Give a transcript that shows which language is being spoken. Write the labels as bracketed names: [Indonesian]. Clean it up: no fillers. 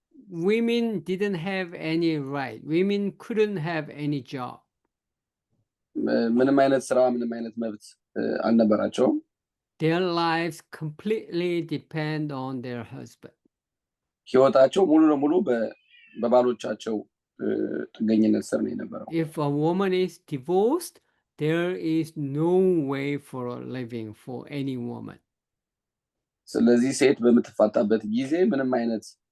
[English] women didn't have any right. Women couldn't have any job. [Amharic] ምንም አይነት ስራ ምንም አይነት መብት አልነበራቸውም። [English] Their lives completely depend on their husband. [Amharic] ህይወታቸው ሙሉ ለሙሉ በባሎቻቸው ጥገኝነት ስር ነው የነበረው። [English] If a woman is divorced, there is no way for a living for any woman. [Amharic] ስለዚህ ሴት በምትፋታበት ጊዜ ምንም አይነት